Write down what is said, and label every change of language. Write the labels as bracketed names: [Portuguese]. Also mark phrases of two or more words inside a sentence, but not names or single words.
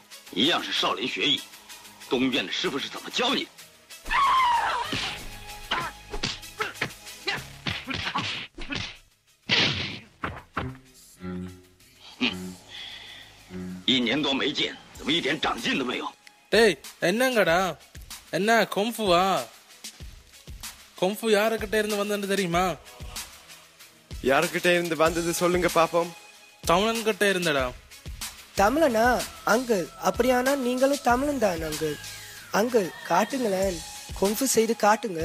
[Chinese] 一样是少林学艺，东院的师傅是怎么教你的？ 《 年多没见，怎么一点长进都没有？ [Tamil] டேய் என்னங்கடா என்ன கொம்புவா கொம்பு யாருக்கிட்ட இருந்து வந்தன்னு தெரியுமா? யாருக்கிட்ட இருந்து வந்தது சொல்லுங்க பாப்போம். தமிழன் கிட்ட இருந்தடா. தமிழனா அங்கிள்? அப்படியானா நீங்களும் தமிழன் தான் அங்கிள். அங்கிள் காட்டுங்களேன், கொம்பு செய்து காட்டுங்க.